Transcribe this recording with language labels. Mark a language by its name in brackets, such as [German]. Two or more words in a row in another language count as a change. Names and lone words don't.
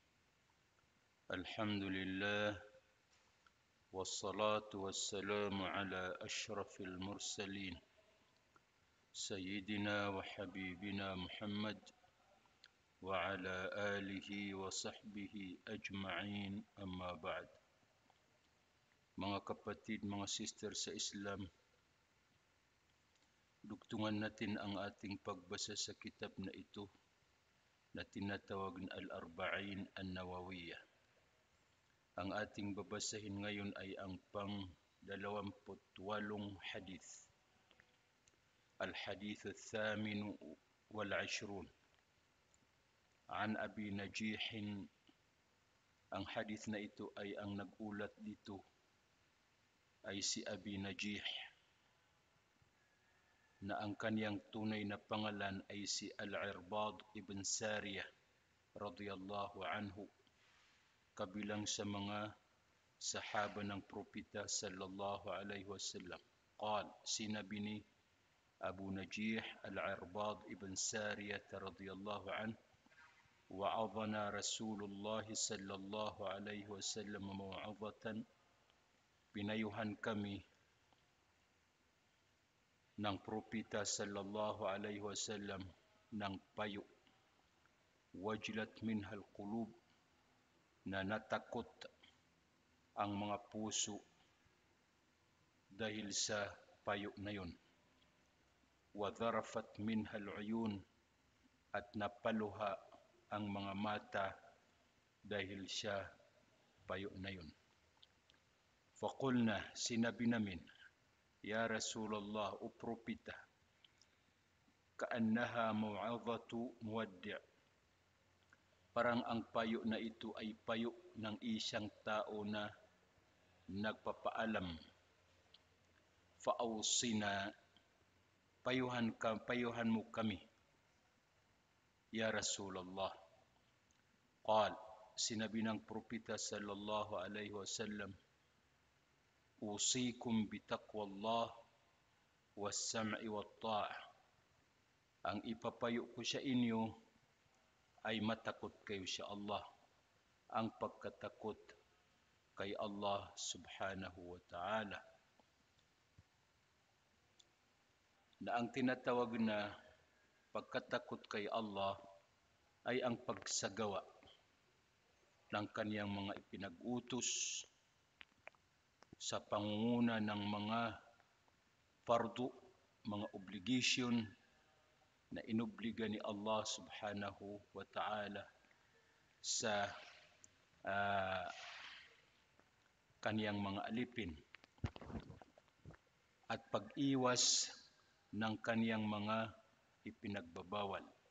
[Arabic] الحمد لله، والصلاة والسلام على أشرف المرسلين سيدنا وحبيبنا محمد وعلى آله وصحبه أجمعين. أما بعد. [Filipino] Mga kapatid, mga sister sa Islam, dugtungan natin ang ating pagbasa sa kitab na ito na tinatawag na Al-Arba'in An-Nawawiyah. Ang ating babasahin ngayon ay ang pang-28 hadith. [Arabic] الحديث الثامن والعشرون. عن أبي نجيح, [Filipino] ang hadith na ito ay ang nag-ulat dito ay si Abi Najih, na ang kaniyang tunay na pangalan ay si Al-Irbad ibn Sariyah [Arabic] رضي الله عنه, [Filipino] kabilang sa mga sahaba ng propeta [Arabic] صلى الله عليه وسلم. قال, [Filipino] sinabi ni [Arabic] أبو نجيح العرباض بن سارية رضي الله عنه وعظنا رسول الله صلى الله عليه وسلم موعظة, [Filipino] pinayuhan kami ng propeta [Arabic] صلى الله عليه وسلم [Filipino] ng payo, [Arabic] وجلت منها القلوب, [Filipino] na natakot ang mga puso dahil sa payo na yun, [Arabic] وذرفت منها العيون, [Filipino] at napaluha ang mga mata dahil sa payo na yun. Faqulna, sinabi namin, [Arabic] يا رسول الله, [Filipino] o propeta, [Arabic] كأنها موعظة مودع', [Filipino] parang ang payo na ito ay payo ng isang tao na nagpapaalam. Fa'awsina, payuhan mo kami, [Arabic] يا رسول الله. قال, [Filipino] sinabi ng propeta [Arabic] صلى الله عليه وسلم أوصيكم بتقوى الله والسمع والطاعة. [Filipino] Ang ipapayo ko sa inyo ay matakot kayo sa Allah, ang pagkatakot kay Allah [Arabic] سبحانه وتعالى. [Filipino] Na ang tinatawag na pagkatakot kay Allah ay ang pagsagawa ng kaniyang mga ipinag-utos sa pangunguna ng mga fardu, mga obligation na inobliga ni Allah [Arabic] سبحانه وتعالى [Filipino] sa kaniyang mga alipin, at pag-iwas ng kaniyang mga ipinagbabawal.